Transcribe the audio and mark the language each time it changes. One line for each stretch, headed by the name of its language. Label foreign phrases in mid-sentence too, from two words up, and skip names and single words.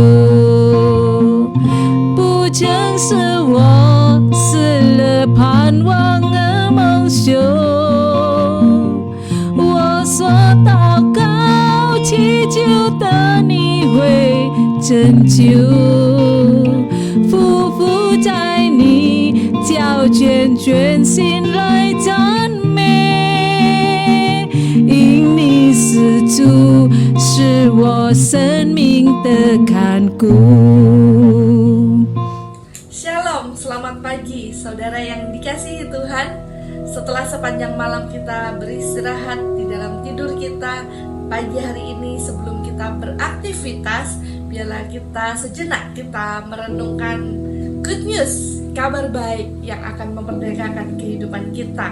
Chinese: 不曾是我死了盼望的梦想，我所祷告祈求的你会拯救，匍匐在你脚前，全心来赞美，因你是主，是我生命的看顾。
Indonesian: Shalom, selamat pagi saudara yang dikasihi Tuhan. Setelah sepanjang malam kita beristirahat di dalam tidur kita, pagi hari ini sebelum kita beraktivitas, biarlah kita sejenak kita merenungkan
English: good news,
Indonesian: kabar baik yang akan memerdekakan kehidupan kita.